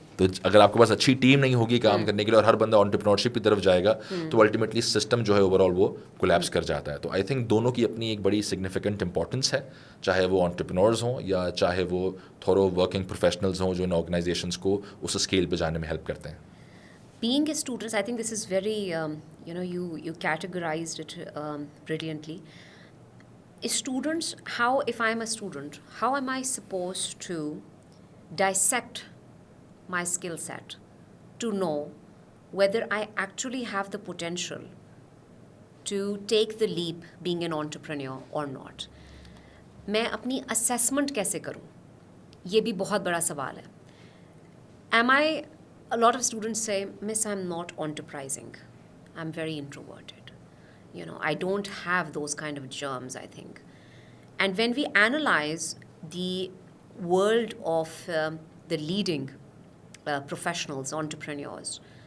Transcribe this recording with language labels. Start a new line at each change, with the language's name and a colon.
Urdu: تو اگر آپ کے پاس اچھی ٹیم نہیں ہوگی کام کرنے کے لیے اور ہر بندہ انٹرپرینورشپ کی طرف جائے گا, تو الٹیمیٹلی سسٹم جو ہے اوور آل وہ کولیپس کر جاتا ہے. تو
English: I think
Urdu: دونوں کی اپنی ایک بڑی سگنیفیکنٹ امپورٹنس ہے, چاہے وہ انٹرپرینورز ہوں یا چاہے وہ تھورو ورکنگ پروفیشنلز ہوں جو ان آرگنائزیشنس کو اس اسکیل پہ جانے میں ہیلپ کرتے ہیں.
English: Being a student, I think this is very, you categorized it brilliantly. Students, if I'm a student, how am I supposed to dissect my skill set to know whether I actually have the potential to take the leap being an entrepreneur or not?
Urdu: میں اپنی assessment کیسے کروں, یہ بھی بہت بڑا سوال ہے.
English: A lot of students say, Miss, I'm not enterprising. I'm very introverted. I don't have those kind of germs, I think. And when we analyze the world of the leading professionals, entrepreneurs,